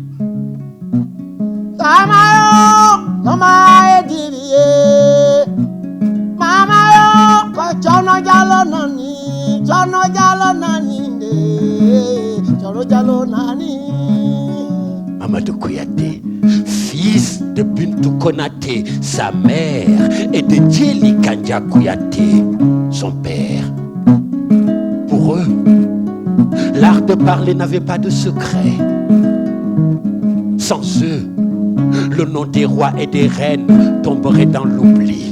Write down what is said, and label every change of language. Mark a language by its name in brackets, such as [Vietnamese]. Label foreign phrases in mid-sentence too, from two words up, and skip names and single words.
[Mandingo] Samayo, mama edirie. Mama yo, ko chono jalo nani de, chono jalo nani. [French] Mamadou Kouyaté, fils de Bintou Konaté, sa mère, et de Djeli Kandja Kouyaté, son père. Pour eux, l'art de parler n'avait pas de secret. Sans eux, le nom des rois et des reines tomberait dans l'oubli.